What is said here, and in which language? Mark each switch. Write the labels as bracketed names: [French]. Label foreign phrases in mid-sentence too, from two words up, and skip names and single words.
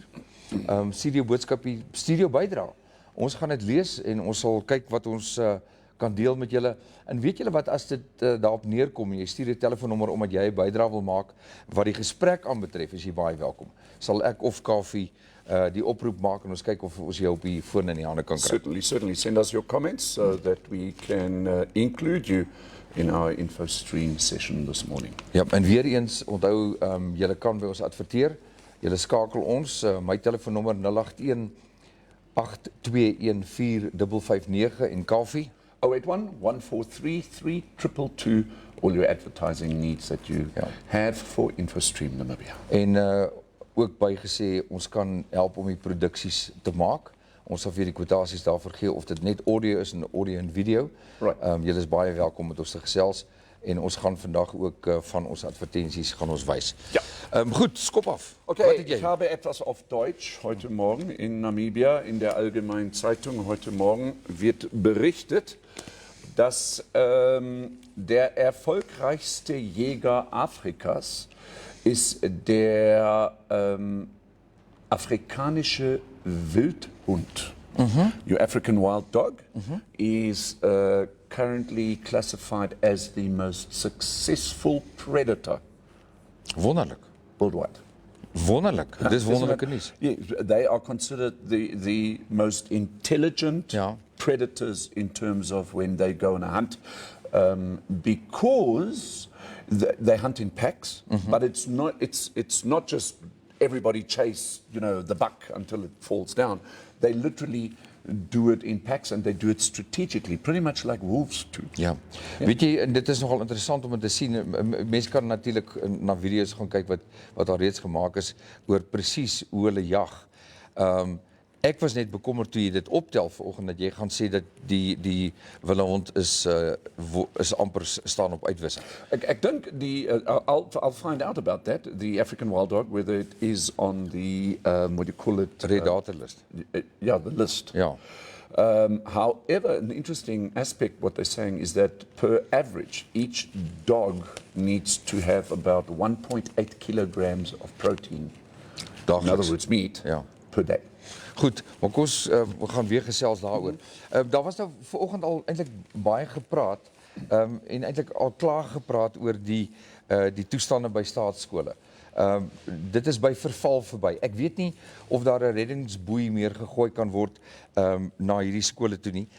[Afrikaans] Studio boodskapie, studio bydra. Ons gaan dit lees en ons sal kyk wat ons kan deel met julle. En weet julle wat, as dit daarop neerkom en jy stuur 'n telefoonnommer omdat jy 'n bydrae wil maak wat die gesprek aanbetref, is jy baie welkom. Sal ek of Kaufeee die oproep maak en ons kyk of ons jou op die foon in die hande kan kry. [English] Certainly. Send us your comments so that we can include you in our Infostream session this morning. [Afrikaans] Ja, en weer eens, onthou, julle kan by ons adverteer. Julle skakel ons, my telefoonnommer 081 821 4559 en Kaufeee 081-143-3222, [English] all your advertising needs that you have for Infostream Namibia. [Afrikaans] En ook bygesê, ons kan help om die produksies te maak. Ons sal vir die kwotasies daarvoor gee, of dit net audio is en audio en video. Julle is baie welkom met ons te gesels. En ons gaan vandag ook van ons advertensies gaan ons wys. Ja. Goed, skop af. [German] Okay, ich habe etwas auf Deutsch heute Morgen in Namibia. In der Allgemeinen Zeitung heute Morgen wird berichtet, dass der erfolgreichste Jäger Afrikas ist der afrikanische Wildhund. [English] Your African wild dog is currently classified as the most successful predator. [Afrikaans] Wonderlik. [English] Worldwide. [Afrikaans] Wonderlik. Dis wonderlike nuus. [English] Yeah, they are considered the most intelligent predators in terms of when they go on a hunt. because they hunt in packs, but it's not just everybody chase, the buck until it falls down. They literally do it in packs and they do it strategically, pretty much like wolves do. [Afrikaans] Ja. Weet jy, en dit is nogal interessant om te sien. Mense kan natuurlik na video's gaan kyk wat daar reeds gemaak is oor presies hoe hulle jag. Ek was net bekommerd toe jy dit optel vanoggend dat jy gaan sê dat die wilde hond is amper staan op uitwissing. Ek dink [English] I'll find out about that, the African wild dog, whether it is on the what do you call it? Red data list. Yeah, the list. [Afrikaans] Ja. [English] However, an interesting aspect, what they're saying is that per average, each dog needs to have about 1.8 kilograms of protein. [Afrikaans] Daagliks. [English] In other words, meat per day. [Afrikaans] Goed, maar kom ons we gaan weer gesels daaroor. Daar was nou vanoggend al eintlik baie gepraat en eintlik al klaar gepraat oor die toestande by staatsskole. Dit is by verval verby. Ek weet nie of daar 'n reddingsboei meer gegooi kan word na hierdie skole toe nie.